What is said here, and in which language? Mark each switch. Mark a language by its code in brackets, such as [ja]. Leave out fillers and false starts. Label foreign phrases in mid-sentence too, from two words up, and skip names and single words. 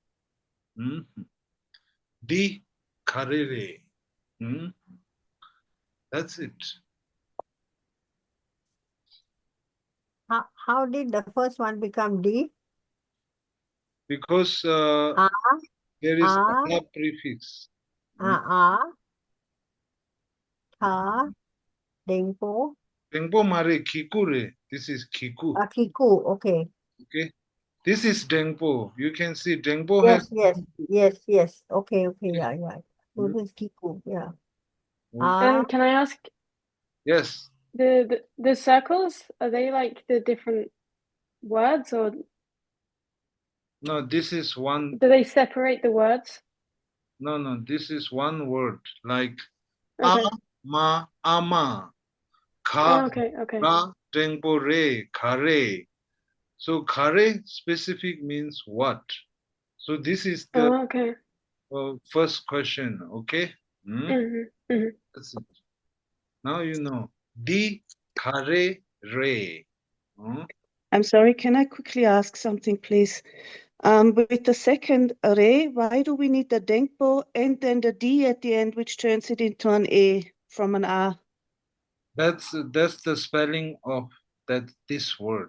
[en] Di karere. That's it. How did the first one become D? Because Ah, there is ah, a prefix. Tha, Dengpo, Dengpo mare kikure. This is kiku. Kiku. Okay. Okay. This is Dengpo. You can see Dengpo has. Yes. Okay. Yeah. So this is Kiku. Yeah. And can I ask, Yes. the circles, are they like the different words, or No, this is one. do they separate the words? No, this is one word. Like Okay. ma, ama, ka, Okay. ra, Dengpo re, kare. So kare specific means what? So this is the okay. first question. Okay. That's it. Now you know. Di kare re. I'm sorry, can I quickly ask something, please? With the second re, why do we need the Dengpo and then the D at the end, which turns it into an A from an A? That's the spelling of this word.